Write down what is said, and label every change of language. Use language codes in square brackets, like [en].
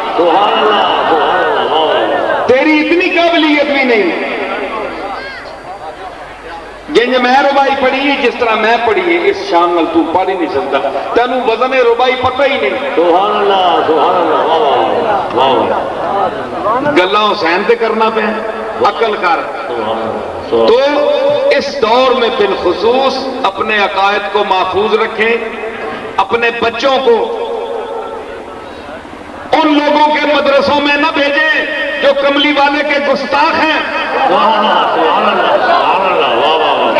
[ar] سبحان اللہ سبحان اللہ [pa] تیری اتنی قابلیت بھی نہیں جنج میں ربائی پڑھی جس طرح میں پڑھی اس شان نال تو پڑھ ہی نہیں سکتا، تینوں وزن ربائی پتہ ہی نہیں۔ [ar] سبحان اللہ سبحان اللہ واہ واہ [pa] گلاں حسین تے کرنا پہ عقل کر۔ [ar] سبحان اللہ [ur] تو اس دور میں بالخصوص اپنے عقائد کو محفوظ رکھیں، اپنے بچوں کو ان لوگوں کے مدرسوں میں نہ بھیجیں جو کملی والے کے گستاخ ہیں۔ [ar] سبحان اللہ سبحان اللہ واہ واہ